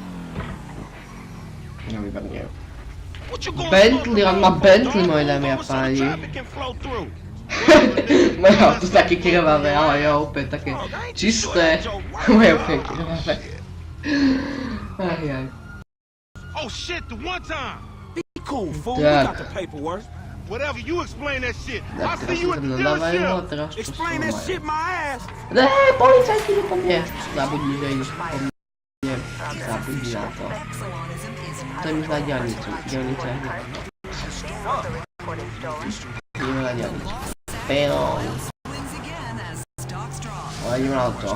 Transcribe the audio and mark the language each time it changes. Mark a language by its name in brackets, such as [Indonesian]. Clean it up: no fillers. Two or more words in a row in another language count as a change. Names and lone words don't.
[Slovak] Nevýborne. Bentley, on má Bentley, moje dámy a páni. Moje auto také krvavé, ale je úplne také čisté. Moje úplne krvavé. Ajaj. [English] Oh shit, the one time! Be cool, fool. We got the paperwork. Whatever, you explain that shit. [Slovak] Tak, [English] I'll see you at the [Slovak] nadávajú a [English] dealership. [Slovak] teraz to [English] Explain that shit my ass. [Slovak] Ne, policajti idú po mne. Zabudni, že idú po mne. Zabudni na to. Chcem ísť na diaľnicu. Diaľnica je hneď. Ideme na diaľnicu. Pero. Ale ideme na to.